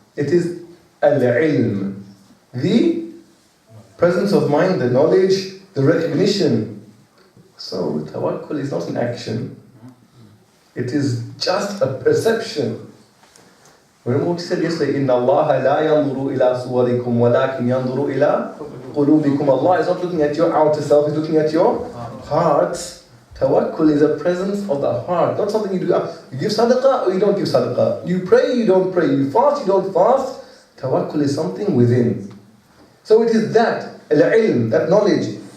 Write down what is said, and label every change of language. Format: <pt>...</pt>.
<en>It is al-ilm, the presence of mind, the knowledge, the recognition. So tawakkul is not an action. It is just a perception. Remember what he said yesterday,</en> <ar>إِنَّ اللَّهَ لَا يَنْظُرُ إِلَىٰ صُوَرِكُمْ وَلَكِنْ يَنْظُرُ إِلَىٰ قُلُوبِكُمْ.</ar> <en>Allah is not looking at your outer self, He's looking at your hearts. Tawakkul is a presence of the heart, not something you do. You give sadaqah or you don't give sadaqah. You pray, you don't pray. You fast, you don't fast. Tawakkul is something within. So it is that, al-ilm, that knowledge.</en>